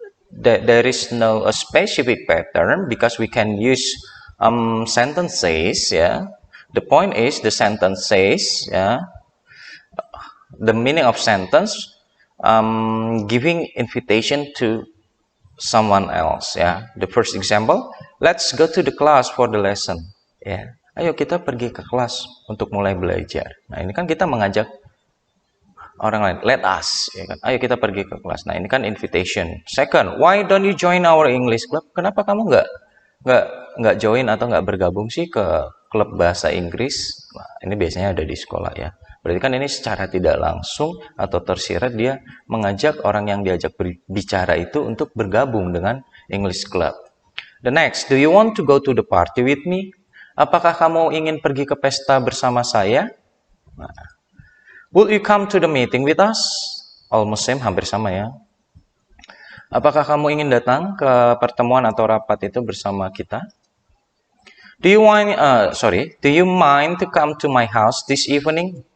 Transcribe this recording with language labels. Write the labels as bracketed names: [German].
[English] There is no a specific pattern, because we can use sentences. Yeah. The point is the sentence says, yeah, the meaning of sentence giving invitation to someone else, ya. The first example, let's go to the class for the lesson, ya. [Indonesian] Ayo kita pergi ke kelas untuk mulai belajar. Nah, ini kan kita mengajak orang lain, [English] let us, [Indonesian] ya kan? Ayo kita pergi ke kelas. Nah, ini kan invitation. [English] Second, why don't you join our English club? [Indonesian] Kenapa kamu nggak join atau nggak bergabung sih ke klub bahasa Inggris. Nah, ini biasanya ada di sekolah ya. Berarti kan ini secara tidak langsung atau tersirat dia mengajak orang yang diajak bicara itu untuk bergabung dengan English Club. [English] The next, do you want to go to the party with me? [Indonesian] Apakah kamu ingin pergi ke pesta bersama saya? [English] Nah, will you come to the meeting with us? Almost same, [Indonesian] hampir sama ya. Apakah kamu ingin datang ke pertemuan atau rapat itu bersama kita? [English] Do you mind to come to my house this evening?